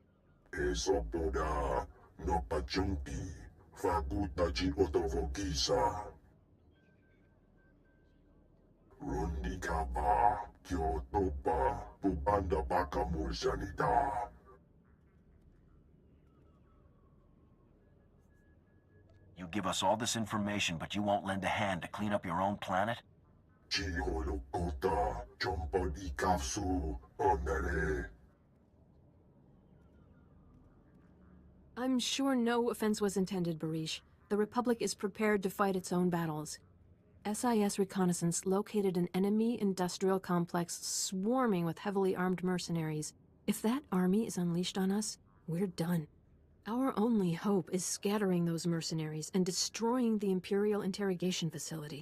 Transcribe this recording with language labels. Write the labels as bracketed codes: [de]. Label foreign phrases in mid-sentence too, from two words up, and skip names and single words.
[en] No pajumpi, faguta ji otovogisa. Rundi kaba, kyoto pa, pubanda baka mursanita. You give us all this information, but you won't lend a hand to clean up your own planet? Chiholokota, chompodi kafsu, onere. I'm sure no offense was intended, Barish. The Republic is prepared to fight its own battles. SIS reconnaissance located an enemy industrial complex swarming with heavily armed mercenaries. If that army is unleashed on us, we're done. Our only hope is scattering those mercenaries and destroying the Imperial interrogation facility.